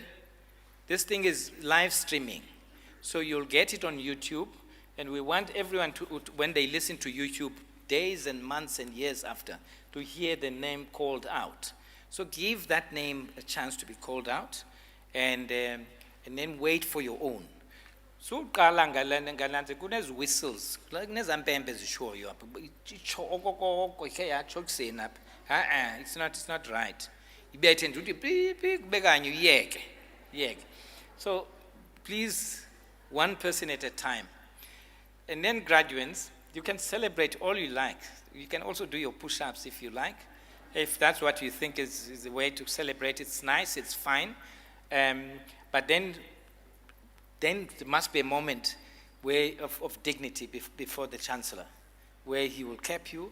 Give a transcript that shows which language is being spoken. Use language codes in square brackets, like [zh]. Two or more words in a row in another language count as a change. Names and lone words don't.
[en] This thing is live streaming. So you'll get it on YouTube. And we want everyone to, when they listen to YouTube, days and months and years after, to hear the name called out. So give that name a chance to be called out. And then wait for your own. [xh] So kunezi whistles, kunezampempe ezishoyo apha. [en] It's not right. [xh] Ibethe nje uthi bekanye uyeke. [en] So please, one person at a time. And then graduates, you can celebrate all you like. You can also do your push-ups if you like. If that's what you think is the way to celebrate, it's nice, it's fine. But then there must be a moment of dignity before the Chancellor, where he will cap you.